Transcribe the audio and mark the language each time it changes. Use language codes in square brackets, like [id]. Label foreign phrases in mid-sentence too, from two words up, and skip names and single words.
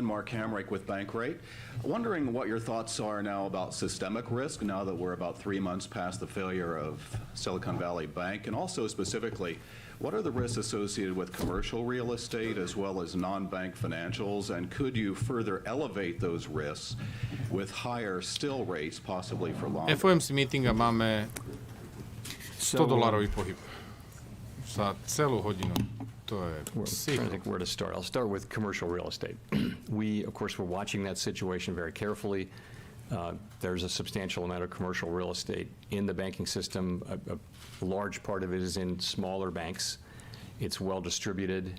[en] Mark Hamrick with Bankrate. Wondering what your thoughts are now about systemic risk, now that we're about 3 months past the failure of Silicon Valley Bank, and also specifically, what are the risks associated with commercial real estate as well as non-bank financials, and could you further elevate those risks with higher still rates, possibly for longer? [sk] FOMC meetinga máme $100 pohyb za celú hodinu. [en] I'm trying to think where to start. I'll start with commercial real estate. We, of course, we're watching that situation very carefully. There's a substantial amount of commercial real estate in the banking system. A large part of it is in smaller banks. It's well distributed.